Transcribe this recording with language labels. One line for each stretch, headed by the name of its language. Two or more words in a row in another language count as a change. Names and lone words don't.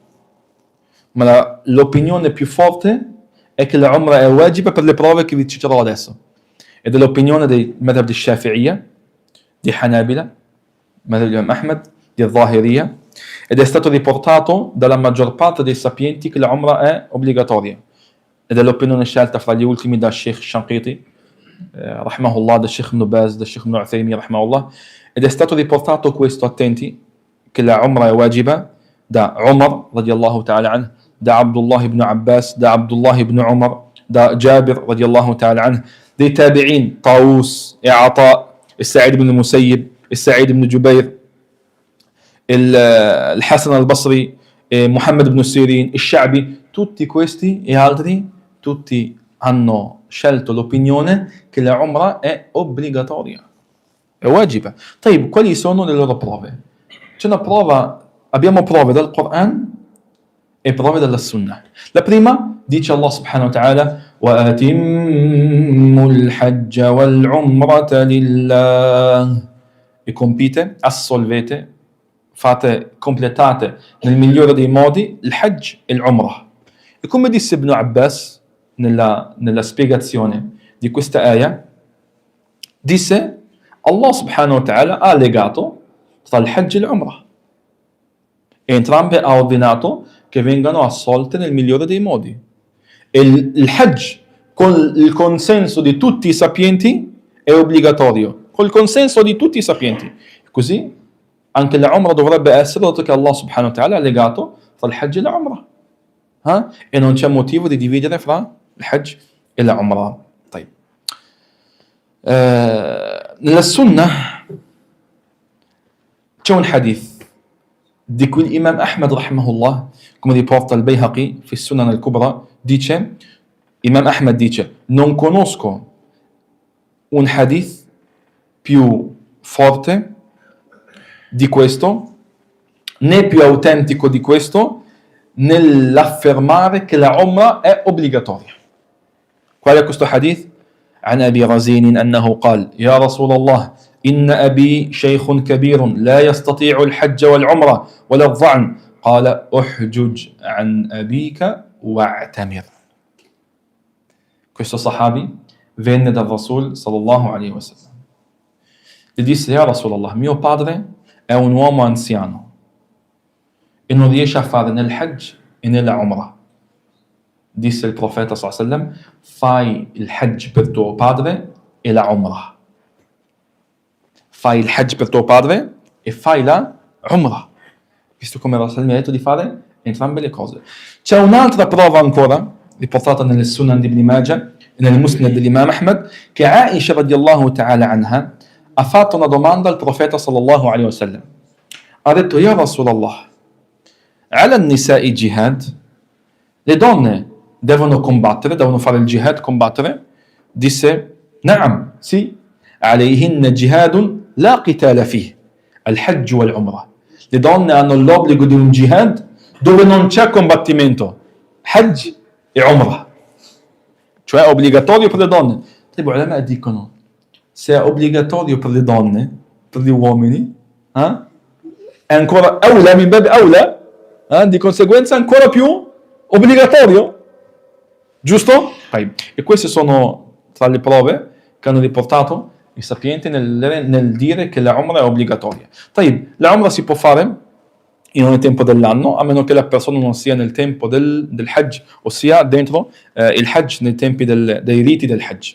Italian: Ma l'opinione più forte è che la Umrah è wajiba per le prove che vi citerò adesso. Ed è l'opinione dei madhab di Shafi'iyya, di Hanabila, madhab di Imam Ahmad, di Zahiriyya, ed è stato riportato dalla maggior parte dei sapienti che la Umrah è obbligatoria. Ed è l'opinione scelta fra gli ultimi da Sheikh Shanqiti, rahmahullah, da Sheikh Ibn Baz, da Sheikh Ibn Uthaymin, rahmahullah. Ed è stato riportato questo, attenti, che la Umrah è wajiba da Umar,
Arabic: رضي الله تعالى عنه,
Italian: da Abdullah ibn Abbas, da Abdullah ibn Umar, da Jabir,
Arabic: رضي الله تعالى عنه,
Italian: dei tabi'in, Tawus, Ata, Sa'id ibn Musayyib, Sa'id ibn Jubair, Hassan al-Basri, Muhammad ibn Sirin, Sha'bi, tutti questi e altri, tutti hanno scelto l'opinione che la Umrah è obbligatoria, è wajiba.
Arabic: طيب,
Italian: quali sono le loro prove? C'è una prova, abbiamo prove dal Quran e prove dalla Sunnah. La prima dice
Arabic: الله سبحانه وتعالى: وَأَتِمُّوا الْحَجَّ وَالْعُمْرَةَ لِلَّهِ,
Italian: e compite, assolvete, fate, completate nel migliore dei modi il Hajj e l'Umrah. E come disse Ibn Abbas nella spiegazione di questa ayah, disse:
Arabic: الله سبحانه وتعالى
Italian: ha legato tra il Hajj e l'Umrah, e entrambe ha ordinato che vengano assolte nel migliore dei modi. E il Hajj, con il consenso di tutti i sapienti, è obbligatorio, col consenso di tutti i sapienti. Così anche la Umrah dovrebbe essere, dato che
Arabic: الله سبحانه وتعالى
Italian: ha legato tra il Hajj e la Umrah. E non c'è motivo di dividere fra il Hajj e la Umrah.
Arabic: طيب.
Italian: Nella Sunnah c'è un hadith di cui l'Imam Ahmad rahimahullah, come riporta il Bayhaqi fi Sunan al-Kubra, dice, Imam Ahmad dice: non conosco un hadith più forte di questo, né più autentico di questo, nell'affermare che la Umrah è obbligatoria. Qual è questo hadith?
Arabic: عن أبي رزين أنه قال: يا رسول الله إن أبي شيخ كبير لا يستطيع الحج والعمرة ولا الظعن، قال: احجج عن أبيك واعتمر.
Italian: Questo sahabi venne dal
Arabic: رسول صلى الله عليه وسلم.
Italian: Gli disse:
Arabic: يا رسول الله,
Italian: mio padre è un uomo anziano e non riesce a fare né il Hajj e né la Umrah. Disse il profeta
Arabic: صلى الله عليه وسلم:
Italian: fai il Hajj per tuo padre e la Umrah. Fai il Hajj per tuo padre e fai la Umrah. Visto come Rasul mi ha detto di fare entrambe le cose. C'è un'altra prova ancora, riportata nelle Sunan di Ibn Majah e nel Musnad dell'Imam Ahmad, che Aisha
Arabic: رضي الله تعالى عنها
Italian: ha fatto una domanda al profeta
Arabic: صلى الله عليه وسلم.
Italian: Ha detto:
Arabic: يا رسول الله، على النساء جهاد,
Italian: le donne devono combattere, devono fare il jihad, combattere? Disse: Naam, sì.
Arabic: عليهن جهاد لا قتال فيه، الحج والعمرة.
Italian: Le donne hanno l'obbligo di un jihad dove non c'è combattimento, hajj e umrah, cioè è obbligatorio per le donne. I ulama dicono: se è obbligatorio per le donne, per gli uomini, è ancora awla,
Arabic: من باب أولى,
Italian: di conseguenza ancora più obbligatorio, giusto? E queste sono tra le prove che hanno riportato i sapienti nel dire che la Umrah è obbligatoria. La Umrah si può fare in ogni tempo dell'anno, a meno che la persona non sia nel tempo del Hajj, ossia dentro il Hajj, nei tempi dei riti del Hajj.